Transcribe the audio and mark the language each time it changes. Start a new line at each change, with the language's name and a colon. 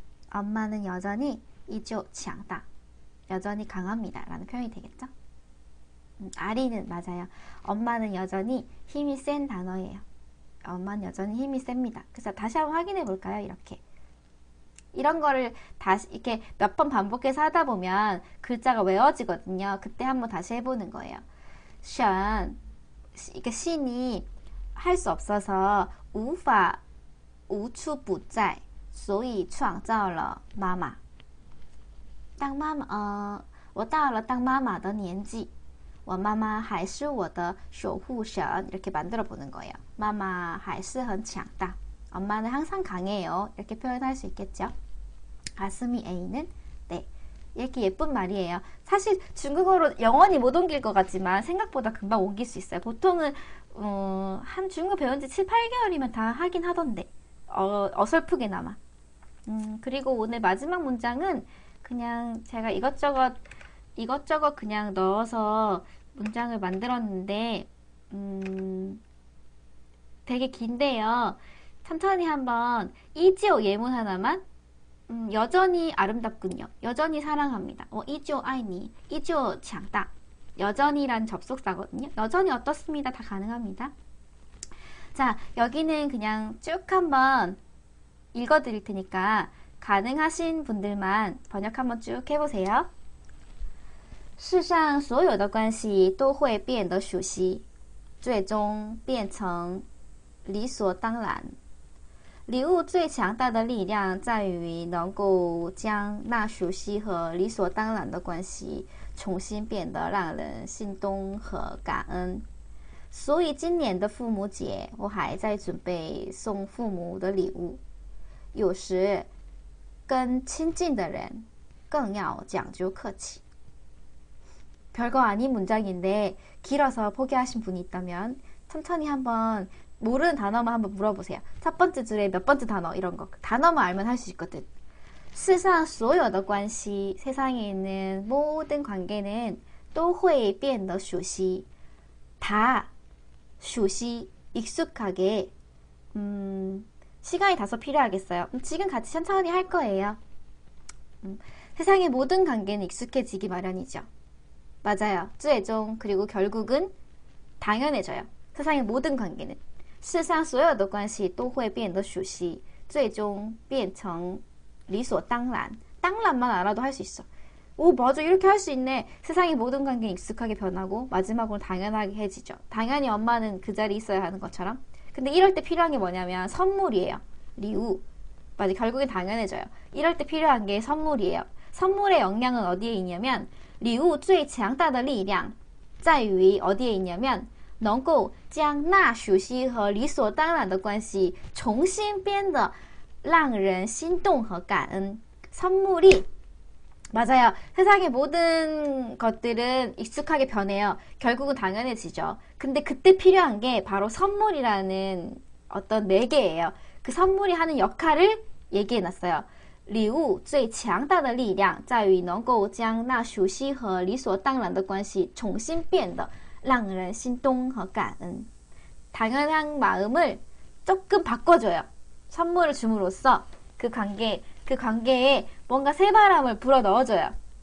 Korean: 엄마는 여전히
Chinese: 依旧强大
Korean: 여전히 강합니다. 라는 표현이 되겠죠? 아리는 맞아요. 엄마는 여전히 힘이 센 단어예요. 엄마는 여전히 힘이 셉니다. 그래서 다시 한번 확인해 볼까요? 이렇게. 이런 거를 다시 이렇게 몇 번 반복해서 하다 보면 글자가 외워지거든요. 그때 한번 다시 해보는 거예요.
Chinese: 神
Korean: 이게 신이 할 수 없어서
Chinese: 无法无处不在所以创造了妈妈当妈妈我到了当妈妈的年纪我妈妈还是我的守护神
Korean: 이렇게 만들어 보는 거예요. 마마
Chinese: 还是很强大
Korean: 엄마는 항상 강해요. 이렇게 표현할 수 있겠죠. 가슴이 애이는 네 이렇게 예쁜 말이에요. 사실 중국어로 영원히 못 옮길 것 같지만 생각보다 금방 옮길 수 있어요. 보통은 한 중국어 배운 지 7, 8개월이면 다 하긴 하던데 어설프게나마. 그리고 오늘 마지막 문장은 그냥 제가 이것저것 그냥 넣어서 문장을 만들었는데 되게 긴데요. 천천히 한번 이지오 예문 하나만 여전히 아름답군요. 여전히 사랑합니다. 이지오 아이니 이지오强大 여전히란 접속사거든요. 여전히 어떻습니다. 다 가능합니다. 자, 여기는 그냥 쭉 한번 읽어드릴 테니까 가능하신 분들만 번역 한번 쭉 해보세요.
Chinese: 世上所有的关系都会变得熟悉，最终变成理所当然。礼物最强大的力量在于能够将那熟悉和理所当然的关系重新变得让人心动和感恩。所以今年的父母节，我还在准备送父母的礼物。有时跟亲近的人更要讲究客气。
Korean: 별거 아닌 문장인데 길어서 포기하신 분이 있다면 천천히 한번 모르는 단어만 한번 물어보세요. 첫 번째 줄에 몇 번째 단어 이런 거 단어만 알면 할 수 있거든.
Chinese: 世上所有的关系
Korean: 세상에 있는 모든 관계는
Chinese: 都会变得熟悉
Korean: 다 熟悉 익숙하게 시간이 다소 필요하겠어요. 지금 같이 천천히 할 거예요. 세상의 모든 관계는 익숙해지기 마련이죠. 맞아요. 最终 그리고 결국은 당연해져요. 세상의 모든 관계는
Chinese: 世上所有的关系都会变得熟悉最终变成理所当然
Korean: 当然만 알아도 할 수 있어. 오 맞아 이렇게 할 수 있네. 세상의 모든 관계는 익숙하게 변하고 마지막으로 당연하게 해지죠. 당연히 엄마는 그 자리에 있어야 하는 것처럼. 근데 이럴 때 필요한 게 뭐냐면 선물이에요. 리우. 맞아 결국엔 당연해져요. 이럴 때 필요한 게 선물이에요. 선물의 영향은 어디에 있냐면
Chinese: 礼物最强大的力量在于
Korean: 어디에 있냐면
Chinese: 能够将那熟悉和理所当然的关系重新变得让人心动和感恩
Korean: 선물이 맞아요. 세상의 모든 것들은 익숙하게 변해요. 결국은 당연해지죠. 근데 그때 필요한 게 바로 선물이라는 어떤 매개예요. 그 선물이 하는 역할을 얘기해놨어요.
Chinese: 礼物最强大的力量在于能够将那熟悉和理所当然的关系重新变得让人心动和感恩
Korean: 당연한 마음을 조금 바꿔줘요. 선물을 줌으로써 그 관계에 뭔가 새바람을 불어 넣어줘요.